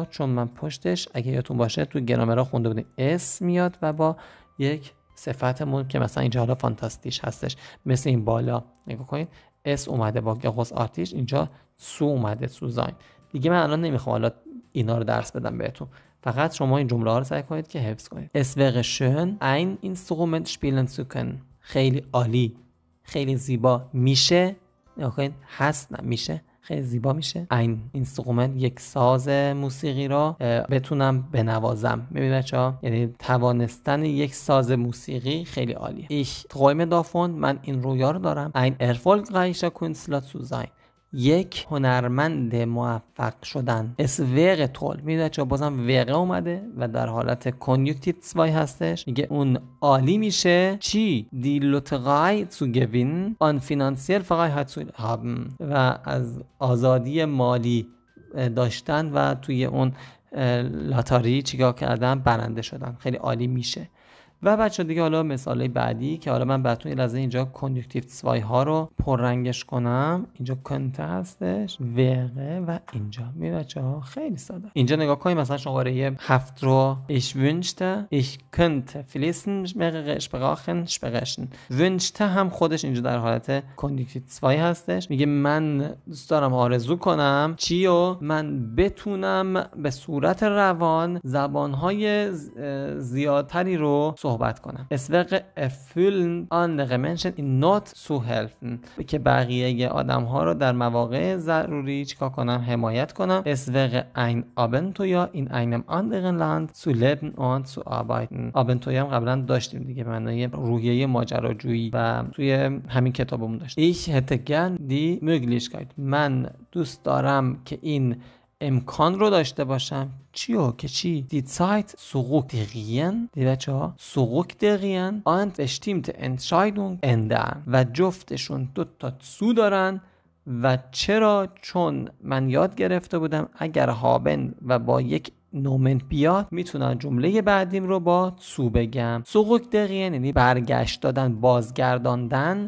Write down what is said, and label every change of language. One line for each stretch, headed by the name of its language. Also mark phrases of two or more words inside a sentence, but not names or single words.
Persian: چون من پشتش اگه یادتون باشه تو گرامرها خونده بودیم اس میاد و با یک صفتمون که مثلا اینجا حالا فانتاستیش هستش، مثل این بالا نگاه کنید اس اومده با گوس آرتیش، اینجا سو اومده
German: zu sein.
Persian: دیگه من الان نمیخوام حالا اینا رو درس بدم بهتون، فقط شما این جمله ها رو سعی کنید که حفظ کنید.
German: Es wäre schön ein Instrument spielen zu können،
Persian: خیلی عالی، خیلی زیبا میشه، نکنید هست نه میشه، خیلی زیبا میشه. این اینسترومنت یک ساز موسیقی را بتونم بنوازم. میبینید بچه‌ها، یعنی توانستن یک ساز موسیقی خیلی عالیه.
German: Ich träume davon،
Persian: من این رویا رو دارم.
German: ein erfolgreicher Künstler zu sein،
Persian: یک هنرمند موفق شدن.
German: اس wäre toll.
Persian: میدونید چرا بازم wäre اومده و در حالت کنجکتیو 2 هستش. میگه اون عالی میشه چی؟
German: die Lotterie zu gewinnen und finanziell Freiheit zu haben.
Persian: و از آزادی مالی داشتن و توی اون لاتاری چیکار کردن؟ برنده شدن. خیلی عالی میشه. و بچه دیگه حالا مثالای بعدی که حالا من براتون یه لحظه اینجا کنجکتیو 2 ها رو پررنگش کنم. اینجا کنته هستش، wäre و اینجا می بچه ها خیلی ساده. اینجا نگاه کنیم مثلا شماره 7 رو
German: ich wünschte ich könnte fließend mehrere Sprachen sprechen.
Persian: wünschte هم خودش اینجا در حالت کنجکتیو 2 هستش. میگه من دوست دارم آرزو کنم چیو؟ من بتونم به صورت روان زبانهای زیادتری رو صحبت کنم.
German: Es wäre erfüllend andere Menschen in Not zu helfen.
Persian: که بقیه آدم ها رو در مواقع ضروری چیکار کنم؟ حمایت کنم.
German: Es wäre ein Abenteuer in einem anderen Land zu leben und zu arbeiten.
Persian: Abenteuer هم قبلا داشتیم دیگه به معنای روحیه ماجراجویی و توی همین کتابمون داشتیم.
German: Ich hätte gern die Möglichkeit.
Persian: من دوست دارم که این امکان رو داشته باشم چیو که چی؟
German: die Zeit zurückdrehen die
Persian: بچه ها
German: zurückdrehen und bestimmte Entscheidung ändern
Persian: و جفتشون 2 تا سو دارن و چرا؟ چون من یاد گرفته بودم اگر هابن و با یک نومن بیاد میتونم جمله بعدیم رو با سو بگم. zurückdrehen یعنی برگشت دادن، بازگرداندن.